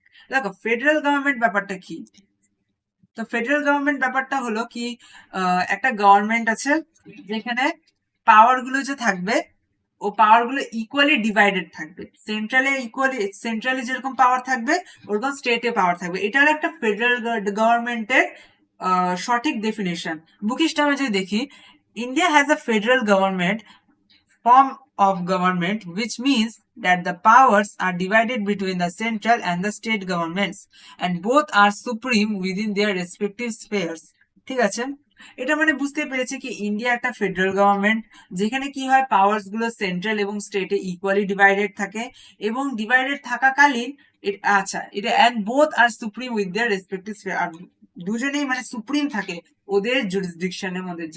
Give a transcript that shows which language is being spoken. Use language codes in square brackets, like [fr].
[bn] দেখো, federal government ব্যাপারটা কি, তো ফেডারেল গভর্নমেন্ট ব্যাপারটা হলো কি, একটা গভর্নমেন্ট আছে যেখানে পাওয়ার গুলো যে থাকবে, ও পাওয়ার গুলো ইকুয়ালি ডিভাইডেড থাকবে। সেন্ট্রালে যেরকম পাওয়ার থাকবে ওরকম স্টেটে পাওয়ার থাকবে। এটা হলো একটা ফেডারেল গভর্নমেন্টের সঠিক ডেফিনেশন। বুকিশ টার্মে যদি দেখি, [en] India has a federal government form of government, which means that the powers are divided between the central and the state governments, and both are supreme within their respective spheres. [bn] ঠিক আছে, এটা মানে বুঝতে পেরেছি কি ইন্ডিয়া একটা federal government, যেখানে কি হয় পাওয়ার্স গুলো সেন্ট্রাল এবং স্টেটে ইকুয়ালি ডিভাইডেড থাকে, এবং ডিভাইডেড থাকাকালীন আচ্ছা এটা [en] and both are supreme with their respective sphere, [bn] আর দুজনেই মানে সুপ্রিম থাকে ওদের জুরিসডিকশনের মধ্যে।